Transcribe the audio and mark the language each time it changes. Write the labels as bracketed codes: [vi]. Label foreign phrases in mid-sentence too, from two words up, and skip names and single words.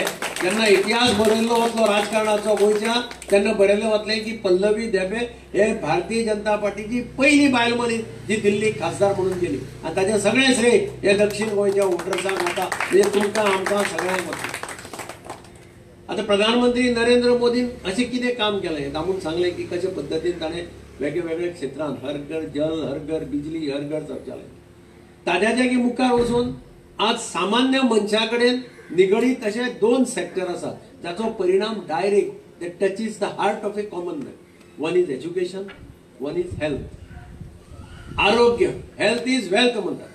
[kok] जेन्ना इतिहास बरयल्लो वतलो राजकारणाचो गोंयच्या, तेन्ना बरयल्लें वतलें की पल्लवी देंपे हे भारतीय जनता पार्टीची पहिली बायल मनीस जी दिल्लीक खासदार म्हणून गेली. आनी ताचें सगळें श्रेय हे दक्षिण गोंयच्या वोटर्सांक वता, म्हणजे तुमकां आमकां सगळ्यांक वता. आता प्रधानमंत्री नरेंद्र मोदीन अशें कितें काम केलें दामून सांगलें की कशे पद्दतीन ताणें वेगवेगळ्या क्षेत्रांत [hi] हर घर जल, हर घर बिजली, हर घर शौचालय [kok] ताज्या जागी मुखार वचून आज सामान्य मनशा कडेन निगडीत अशे 2 सेक्टर आसात जाचो परिणाम [en] direct that touches the heart of a common man. one is education, one is health. आरोग्य, health is wealth म्हणटात.